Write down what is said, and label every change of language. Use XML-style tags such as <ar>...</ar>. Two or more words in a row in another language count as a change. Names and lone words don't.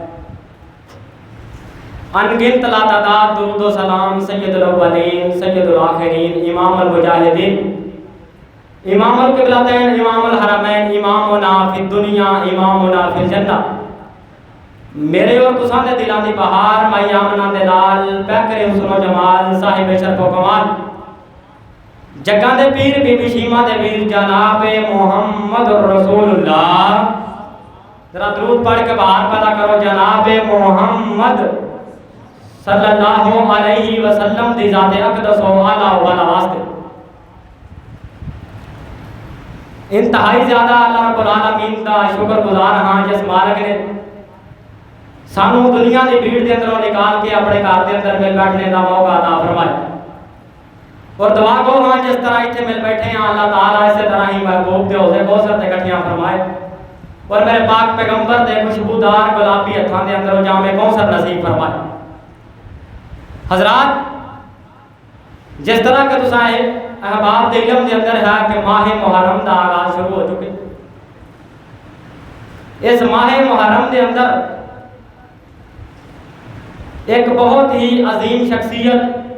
<ur>انگنت لا تعداد درود و سلام</ur> <ar>سید الاولین سید الآخرین امام المجاہدین امام القبلتین امام الحرمین امامنا فی الدنیا امامنا فی الجنہ.</ar> <pa>میرے اور تساں دے دلاں دی بہار مائی آمنہ دے لال پیکر حسن و جمال صاحب شرف و کمال جگاں دے پیر بی بی شیمہ دے ویر جناب محمد رسول اللہ. ذرا درود پڑھ کے بہار پیدا کرو جناب محمد</pa> <ar>صلی اللہ علیہ وسلم</ar> <pa>دی ذات اقدس و اعلیٰ والا واسطے. انتہائی زیادہ اللہ رب العالمین دا شکر گزار ہاں جس مالک نے سانو دنیا دی بھیڑ دے اندروں نکال کے اپنے گھر دے اندر مل بیٹھنے دا موقع عطا فرمائے. اور دعا گو ہاں جس طرح اتنے مل بیٹھے ہیں اللہ تعالیٰ اسی طرح ہی محبوب دے حوضے کوثر تے اکٹھیاں فرمائے اور میرے پاک پیغمبر دے خوشبودار گلابی ہتھاں دے اندر جام کوثر نصیب فرمائے۔ حضرات جس طرح کہ تساں احباب دے علم دے اندر ہے کہ ماہ محرم دا آغاز شروع ہو چکے، اس ماہ محرم دے اندر ایک بہت ہی عظیم شخصیت،</pa>